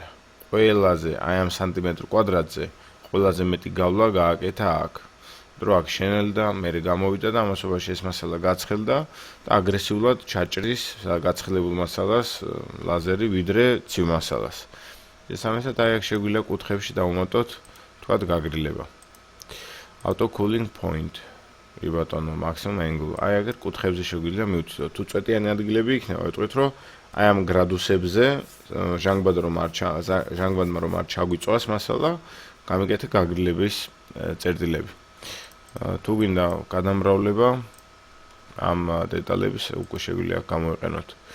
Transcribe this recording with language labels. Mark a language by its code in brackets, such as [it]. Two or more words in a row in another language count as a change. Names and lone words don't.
[ka] ყველაზე აი ამ სანტიმეტრ კვადრატზე ყველაზე მეტი გავლა გააკეთა აქ. დრო აქ შენელდა, მერე გამოვიდა და ამასობაში ეს მასალა გაცხელდა და აგრესიულად ჩაჭრის გაცხელებულ მასალას ლაზერი ვიდრე ცივ მასალას. შესაბამისად აი აქ შეგვიძლია კუთხეებში დავუმატოთ თქვათ გაგრილება. [en] Auto cooling point. [ka] კი ბატონო, [en] maximum angle. [ka] აი აგერ კუთხეებზე შეგვიძლია მივთითოთ. თუ წვეტიანი ადგილები იქნება, ვიტყვით რომ აი ამ გრადუსებზე ჟანგბადმა რომ არ ჩაგვიწვას მასალა, გამიგეთე გაგრილების წერტილები. თუ გინდა გადამრავლება ამ დეტალების უკვე შეგვიძლია გამოვიყენოთ.